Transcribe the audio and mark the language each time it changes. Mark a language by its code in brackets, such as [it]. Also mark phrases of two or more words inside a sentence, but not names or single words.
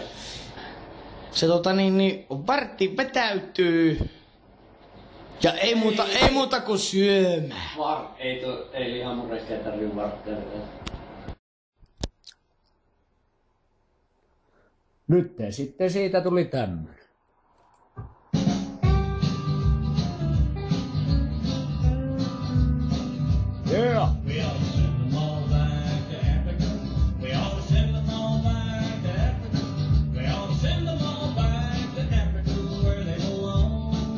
[fi] Se vartti vetäytyy. Ja ei muuta kuin syömään. Ei lihamurekkeja tarvii varttia. Nyt sitten siitä tuli tämmönen. [en] Yeah. We all send them all back to Africa. We all send them all back to Africa. We all send them all back to Africa where they belong.